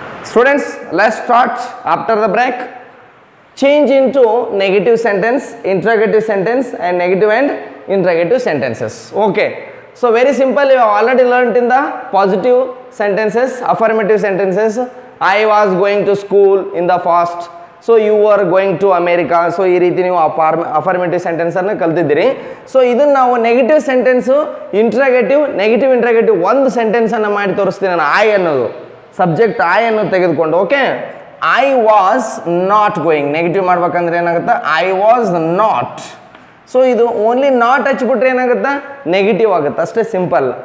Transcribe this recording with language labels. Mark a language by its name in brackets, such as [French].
[English] Students, let's start after the break. Change into negative sentence, interrogative sentence and negative and interrogative sentences. Okay, So very simple, you have already learnt in the positive sentences, affirmative sentences. I was going to school in the past. So you were going to America. [Kannada] So ಈ ರೀತಿ ನೀವು affirmative sentence ಅನ್ನು ಕಲ್ತಿದ್ದೀರಿ. So ಇದನ್ನು ನಾವು negative sentence, interrogative, negative interrogative ಒಂದು sentence ಅನ್ನು ಮಾಡಿ ತೋರಿಸ್ತೀನಿ ನಾನು. ಐ ಅನ್ನೋದು ಸಬ್ಜೆಕ್ಟ್ ಐ ಅನ್ನು ತೆಗೆದುಕೊಂಡು, okay, [English] I was not going. [Kannada] Negative ಮಾಡ್ಬೇಕಂದ್ರೆ ಏನಾಗುತ್ತೆ, [English] I was not. [Kannada] ಸೊ ಇದು ಓನ್ಲಿ ನಾಟ್ ಹಚ್ಬಿಟ್ರೆ ಏನಾಗುತ್ತೆ, ನೆಗೆಟಿವ್ ಆಗುತ್ತೆ, ಅಷ್ಟೇ ಸಿಂಪಲ್.